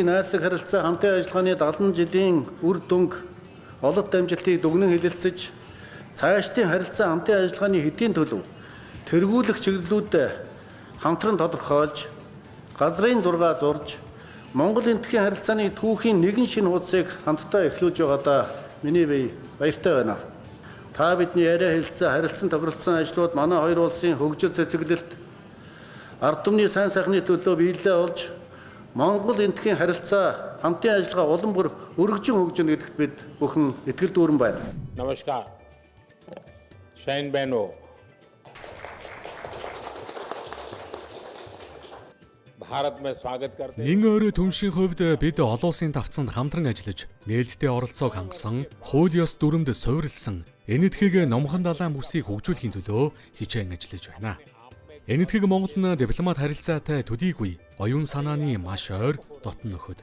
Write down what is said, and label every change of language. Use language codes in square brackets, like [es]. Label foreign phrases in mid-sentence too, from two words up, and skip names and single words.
[mn] найзлаг харилцаа хамтын ажиллагааны 70 жилийн үр дүнг олонт амжилтыг дүгнэн хэлэлцэж цаашдын харилцаа хамтын ажиллагааны хэдийн төлөв тэргүүлэх чиглэлүүдэд хамтран тодорхойлж газрын зураг зурж Монгол энэтхийн харилцааны түүхийн нэгэн шинэ хуудсыг хамтдаа эхлүүлж байгаадаа миний бие баяртай байна. Та бидний яриа хэлцээ харилцан тохиролцсон ажлууд манай хоёр улсын хөгжил цэцэглэлт ард түмний сайн сайхны төлөө биелэлээ олж Монгол энэтхийн харилцаа хамтын ажиллагаа улам бүр өргөжин хөгжинэ гэдэгт бид бүхэн итгэл дүүрэн байна. Namaskar. Сайн байна. [hi] Бхарат में स्वागत करते हैं. [mn] Нэн өөрөө түншийн хувьд бид олон улсын давцанд хамтран ажиллаж, нээлттэй оролцоог хангасан, хууль ёс дүрмд суурилсан энэтхэг номхон далайн бүсийг хөгжүүлэхийн төлөө хичээн ажиллаж байна. Энэтхэг Монгол нь дипломат харилцаатай төдийгүй оюун санааны маш ойр дотн нөхөд.